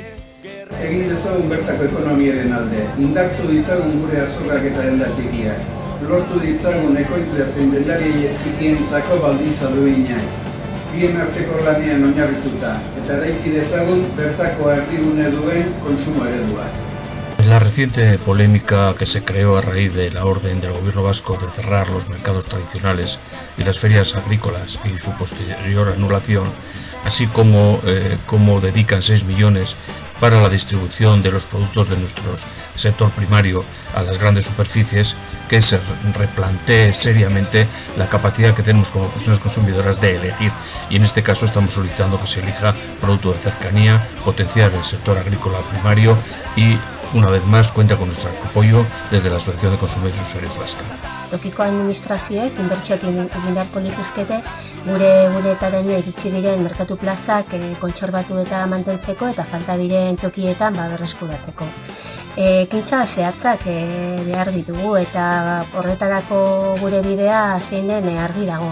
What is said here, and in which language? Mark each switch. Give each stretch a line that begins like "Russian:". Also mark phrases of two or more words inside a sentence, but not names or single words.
Basque: Egin dezagun bertako ekonomiaren alde, indartzu ditzagun gure azokak eta denda txikiak. Lortu ditzagun ekoizlea zein dendari txikientzako baldintza duinak. Bien arteko lanean oinarrituta, eta eraiki dezagun bertako herrigune duen kontsumo eredua.
Spanish: La reciente polémica que se creó a raíz de la orden del gobierno vasco de cerrar los mercados tradicionales y las ferias agrícolas y su posterior anulación, así como dedican 6 millones para la distribución de los productos de nuestro sector primario a las grandes superficies, que se replantee seriamente la capacidad que tenemos como personas consumidoras de elegir, y en este caso estamos solicitando que se elija producto de cercanía, potenciar el sector agrícola primario y una vez más cuenta con nuestro apoyo desde la Asociación de Consumidores y Usuarios Vasca.
Basque: Tokiko administrazioek inbertsioak egin beharko lituzkete guretaraino iritsi diren merkatu plazak kontserbatu eta mantentzeko eta falta diren tokietan berreskuratzeko. Ekintza zehatzak behar ditugu eta horretarako gure bidea zein den argi dago.